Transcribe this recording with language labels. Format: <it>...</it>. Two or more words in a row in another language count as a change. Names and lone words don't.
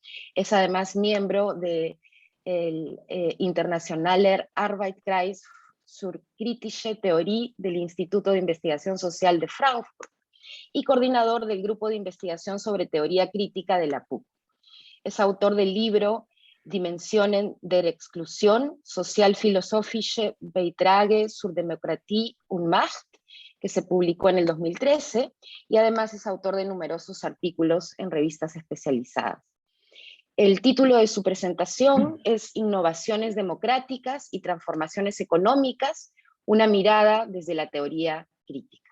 <es>Es además miembro de el Internationaler Arbeitskreis zur Kritische Theorie del Instituto de Investigación Social de Frankfurt y coordinador del Grupo de Investigación sobre Teoría Crítica de la PUC. Es autor del libro Dimensionen der Exclusion, Sozialphilosophische Beiträge zur Demokratie und Macht, que se publicó en el 2013, y además es autor de numerosos artículos en revistas especializadas. El título de su presentación es Innovaciones democráticas y transformaciones económicas, una mirada desde la teoría crítica.</es>